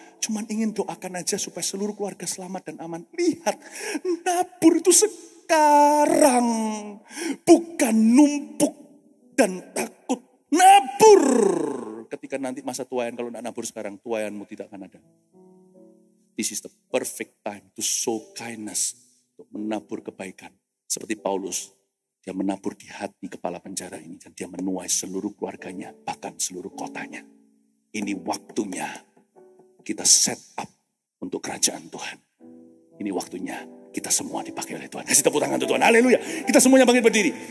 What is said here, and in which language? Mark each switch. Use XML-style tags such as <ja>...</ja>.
<id>Cuman ingin doakan aja supaya seluruh keluarga selamat dan aman. Lihat, nabur itu sekarang. Bukan numpuk dan takut. Nabur. Ketika nanti masa tuayan, kalau tidak nabur sekarang, tuayanmu tidak akan ada.</id> <en>This is the perfect time to show kindness.</en> <id>Untuk menabur kebaikan. Seperti Paulus. Dia menabur di hati kepala penjara ini. Dan dia menuai seluruh keluarganya. Bahkan seluruh kotanya. Ini waktunya kita set up untuk kerajaan Tuhan. Ini waktunya kita semua dipakai oleh Tuhan. Kasih tepuk tangan untuk Tuhan. Haleluya. Kita semuanya bangkit berdiri.</id>